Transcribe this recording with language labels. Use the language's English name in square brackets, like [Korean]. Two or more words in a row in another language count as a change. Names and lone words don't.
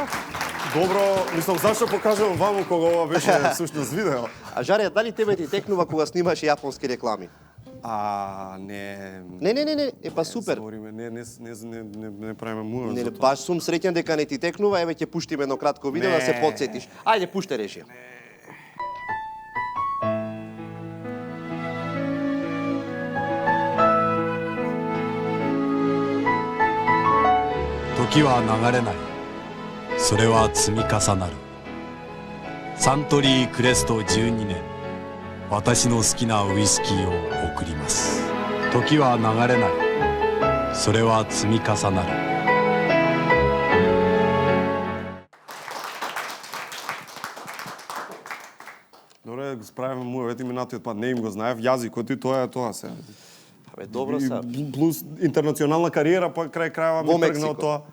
[Macedonian] Добро, мислам, зашто покажувам ваму кога ова беше всушност видео? А Жаре, дали тебе ти текнува кога снимаш јапонски реклами? Не. Не, па супер. Збориме, не правиме муа Не, за тоа. баш сум среќен дека не ти текнува, еве ќе пуштиме едно кратко видео да се Не. потсетиш. Ајде, пуште режија. [Japanese] 時は流れない。それは積み重なる。サントリークレスト12年、私の好きなウイスキーを贈ります。時は流れない。それは積み重なる。 [Macedonian] Добре, го справиме муа, ети минатиот пат, не им го знаев, јазикот и тоа е тоа се. Абе, добро са. Плюс интернационална кариера, па крај крајава Во ми тргна Мексико. од тоа.